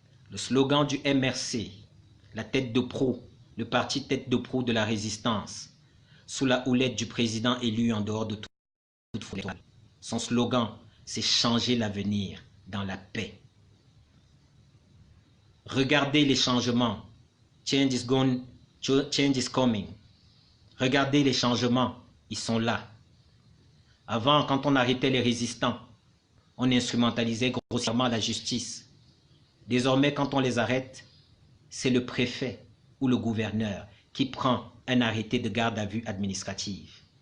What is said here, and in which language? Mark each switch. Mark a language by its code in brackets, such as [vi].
[fr] Le slogan du MRC, la tête de proue, le parti tête de proue de la résistance, sous la houlette du président élu en dehors de toute foule. Son slogan, c'est changer l'avenir dans la paix. Regardez les changements. [en] Change is going, change is coming. [fr] Regardez les changements, ils sont là. Avant, quand on arrêtait les résistants, on instrumentalisait grossièrement la justice. Désormais, quand on les arrête, c'est le préfet ou le gouverneur qui prend un arrêté de garde à vue administrative.